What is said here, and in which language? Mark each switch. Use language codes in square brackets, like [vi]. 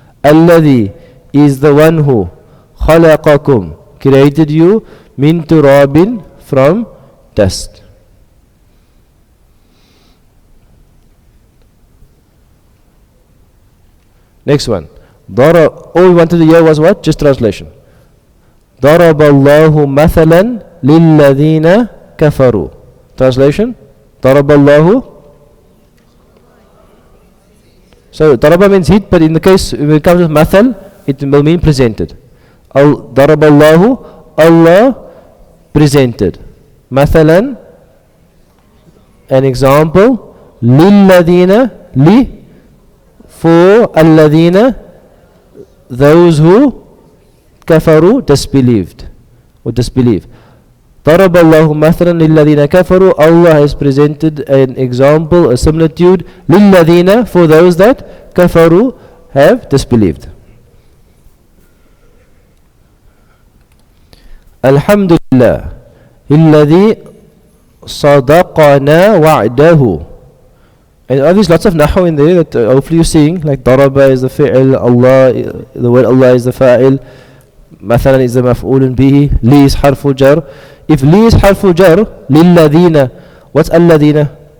[en] الذي is the one who. خلقكم, created you, min turabin, from dust. Next one. All we wanted to hear was what? Just translation. [ar] ضرب الله مثلا للذين كفروا. [en] Translation. [ar] ضرب الله. [en] So ضرب means hit, but in the case when it comes with مثل, it will mean presented. [ar] ضرب الله, [en] Allah presented. مثلا, an example. للذين, li, for alladhina, those who kafaru, disbelieved or disbelieve. [ar] ضرب الله مثلا للذين كفروا. [en] Allah has presented an example, a similitude, للذين, for those that kafaru, have disbelieved. [ar] Alhamdulillah الذي صدقنا وعده. [en] And all these lots of Nahw in there that hopefully you're seeing, like Daraba is the fi'il, Allah, the word Allah is the fa'il, Mathalan is the maf'ulun bihi, Li is harful jar. If Li is harful jar, Lilladhina, what's Alladhina?